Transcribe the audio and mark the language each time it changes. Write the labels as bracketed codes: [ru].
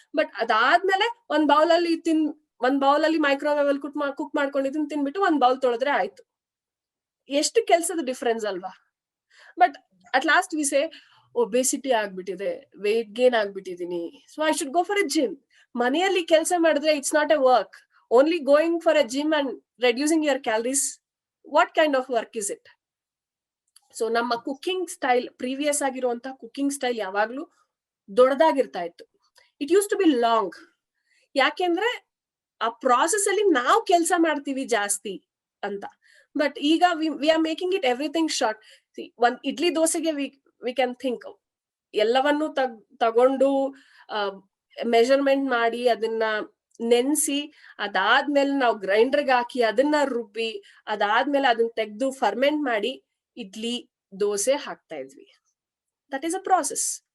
[kn] But ಅದಾದ್ಮೇಲೆ ಒಂದ್ bowl ಅಲ್ಲಿ ಮೈಕ್ರೋವೇವ್ ಅಲ್ಲಿ ಕುಕ್ ಮಾಡ್ಕೊಂಡಿದ್ದನ್ನ ತಿನ್ಬಿಟ್ಟು ಒಂದ್ ಬೌಲ್ ತೊಳೆದ್ರೆ ಆಯ್ತು. ಎಷ್ಟು ಕೆಲ್ಸದ ಡಿಫ್ರೆನ್ಸ್ ಅಲ್ವಾ? [en] but at last we say [kn] obesity ಆಗ್ಬಿಟ್ಟಿದೆ, weight gain ಆಗ್ಬಿಟ್ಟಿದೀನಿ, [en] So I should go for a gym. [kn] ಮನೆಯಲ್ಲಿ ಕೆಲಸ ಮಾಡಿದ್ರೆ [en] It's not a work. Only going for a gym and reducing your calories, what kind of work is it? [kn] So ನಮ್ಮ cooking style, previous ಆಗಿರುವಂತಹ cooking style ಯಾವಾಗ್ಲೂ ದೊಡ್ಡದಾಗಿರ್ತಾ ಇತ್ತು. [en] It used to be long. [kn] ಯಾಕೆಂದ್ರೆ ಆ process ಅಲ್ಲಿ ನಾವು ಕೆಲಸ ಮಾಡ್ತೀವಿ ಜಾಸ್ತಿ ಅಂತ. ಬಟ್ ಈಗ [en] We are making it everything short. [kn] ಒಂದ್ ಇಡ್ಲಿ ದೋಸೆಗೆ ವಿ ಕ್ಯಾನ್ ಥಿಂಕ್ ಎಲ್ಲವನ್ನು ತಗೊಂಡು ಮೆಜರ್ಮೆಂಟ್ ಮಾಡಿ ಅದನ್ನ ನೆನ್ಸಿ, ಅದಾದ್ಮೇಲೆ ನಾವು ಗ್ರೈಂಡರ್ಗೆ ಹಾಕಿ ಅದನ್ನ ರುಬ್ಬಿ, ಅದಾದ್ಮೇಲೆ ಅದನ್ನ ತೆಗೆದು ಫರ್ಮೆಂಟ್ ಮಾಡಿ ಇಡ್ಲಿ ದೋಸೆ ಹಾಕ್ತಾ ಇದ್ವಿ. [en] That is a process.